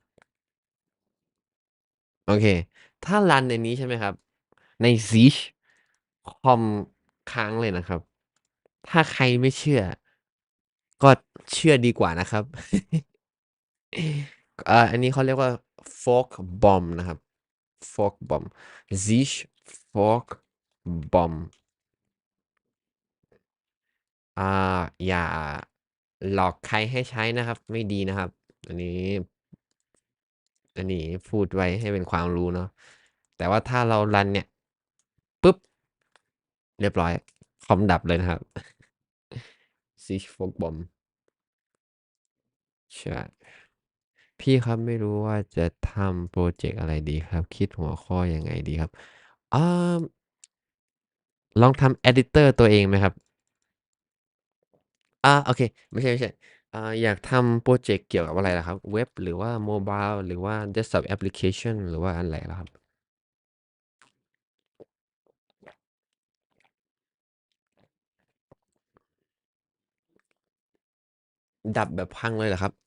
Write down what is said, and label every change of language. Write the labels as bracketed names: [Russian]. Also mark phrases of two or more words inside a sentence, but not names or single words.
[Thai] โอเค ถ้ารันในนี้ใช่ไหมครับ ใน Zish คอมค้างเลยนะครับ ถ้าใครไม่เชื่อ ก็เชื่อดีกว่านะครับ อันนี้เขาเรียกว่า [English] fork bomb [Thai] นะครับ [English] fork bomb [Thai] Zish [English] fork bomb [Thai] อย่าหลอกใครให้ใช้นะครับ ไม่ดีนะครับ อัน นี้พูดไว้ให้เป็นความรู้เนาะ แต่ว่าถ้าเรารันเนี่ย ปุ๊บ เรียบร้อย คอมดับเลยนะครับ Zish [English] fork bomb [Thai] ใช่พี่ครับไม่รู้ว่าจะทำโปรเจกต์อะไรดีครับ คิดหัวข้อยังไงดีครับอ่าลองทำ editor ตัวเองไหมครับ โอเคไม่ใช่อยากทำโปรเจกต์เกี่ยวกับอะไรล่ะครับเว็บหรือว่าโมบายหรือว่า [English] desktop application [Thai] หรือว่าอะไรล่ะครับดับแบบพังเลยเหรอครับ